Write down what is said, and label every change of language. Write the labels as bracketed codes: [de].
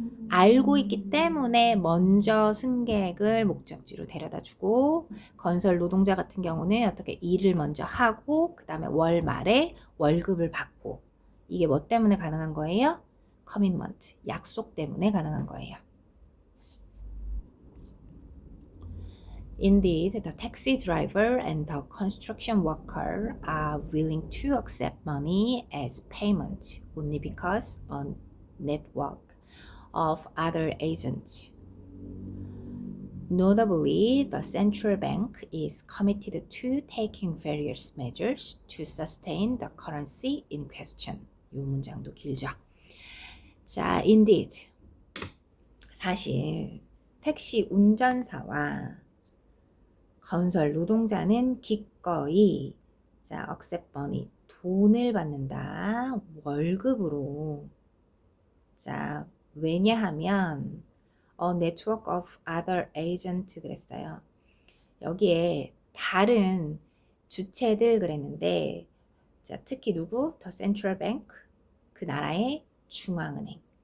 [ko] 알고 있기 때문에 먼저 승객을 목적지로 데려다 주고, 건설 노동자 같은 경우는 어떻게 일을 먼저 하고 그 다음에 월 말에 월급을 받고. 이게 뭐 때문에 가능한 거예요? commitment, 약속 때문에 가능한 거예요. [en] Indeed, the taxi driver and the construction worker are willing to accept money as payment only because a network of other agents. Notably, the central bank is committed to taking various measures to sustain the currency in question. [ko] 이 문장도 길죠. 자, indeed, 사실 택시 운전사와 건설 노동자는 기꺼이 자, accept money, 돈을 받는다. 월급으로. [en] 자, 왜냐하면 a network of other agent 그랬어요. [ko] 여기에 다른 주체들 그랬는데 자, 특히 누구? The central bank, 그 나라의 중앙은행.